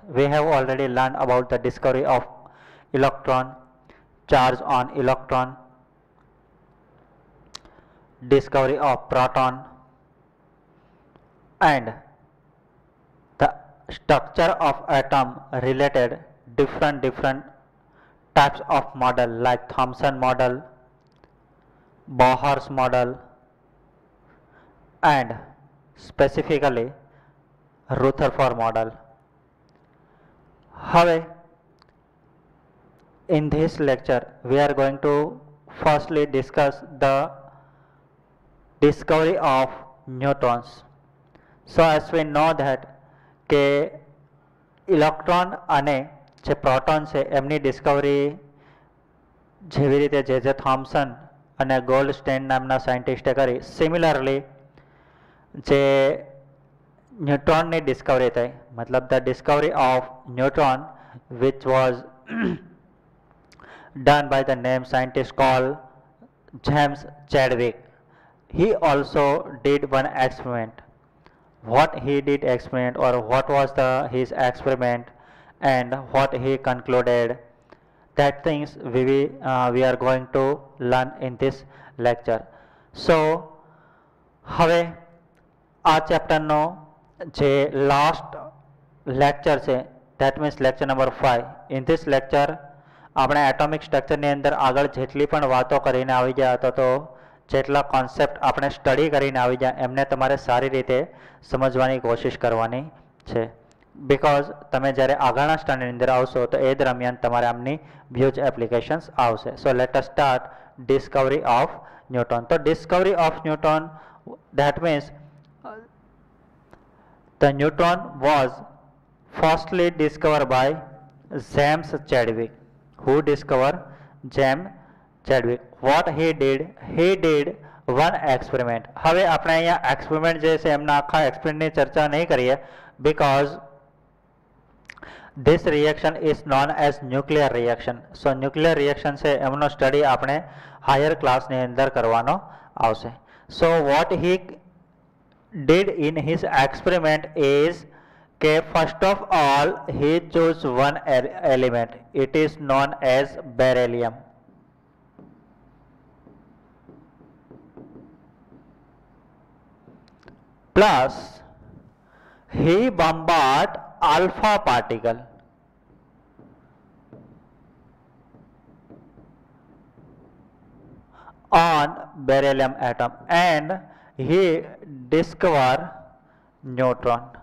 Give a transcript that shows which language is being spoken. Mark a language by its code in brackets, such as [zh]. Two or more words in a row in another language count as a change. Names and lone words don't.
[en] We have already learned about the discovery of electron, charge on electron, discovery of proton, and the structure of atom related different types of model like Thomson model, Bohr's model, and specifically Rutherford model. However, in this lecture we are going to firstly discuss the discovery of neutrons. So as we know that [gu] કે ઇલેક્ટ્રોન અને જે પ્રોટોન છે એમની ડિસ્કવરી જેવી રીતે જે થોમ્સન અને ગોલ્ડસ્ટેન નામના સાયન્ટિસ્ટે કરી, સિમિલરલી જે ન્યુટ્રોનની ડિસ્કવરી થઈ, મતલબ [en] the discovery of neutron which was done by the name scientist called James Chadwick. He also did one experiment. What he did experiment, or what was his experiment, and what he concluded, that things we are going to learn in this lecture. [gu] So હવે આ ચેપ્ટરનો જે લાસ્ટ લેક્ચર છે, [en] that means lecture number 5. In this lecture [gu] આપણે એટોમિક સ્ટ્રક્ચરની અંદર આગળ જેટલી પણ વાતો કરીને આવી ગયા હતા, તો જેટલા કોન્સેપ્ટ આપણે સ્ટડી કરીને આવી ગયા એમને તમારે સારી રીતે સમજવાની કોશિશ કરવાની છે. બિકોઝ તમે જ્યારે આગળના સ્ટાન્ડર્ડની અંદર આવશો તો એ દરમિયાન તમારે આમની [en] uses applications [gu] આવશે. [en] So let us start discovery of neutron. તો discovery of neutron, that means the neutron was firstly discovered by James Chadwick. Who discovered? James Chadwick. What he did one experiment. [gu] હવે આપણે અહીંયા એક્સપેરિમેન્ટ જે છે એમના આખા એક્સપેરિમેન્ટની ચર્ચા નહીં કરીએ, [en] because this reaction is known as nuclear reaction. So nuclear reaction [gu] છે એમનો સ્ટડી આપણે હાયર ક્લાસની અંદર કરવાનો આવશે. [en] So what he did in his experiment is કે first of all he chose one element. It is known as beryllium. Plus he bombard alpha particle on beryllium atom and he discover neutron.